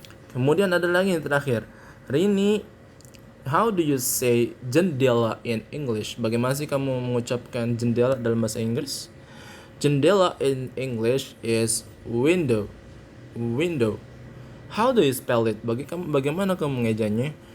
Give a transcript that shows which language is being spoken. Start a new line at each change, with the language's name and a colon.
Indonesian: Kemudian ada lagi yang terakhir.
English: Rini, how do you say jendela in English?
Indonesian: Bagaimana sih kamu mengucapkan jendela dalam bahasa Inggris?
English: Jendela in English is window. Window. How do you spell it?
Indonesian: Bagaimana kamu mengejanya?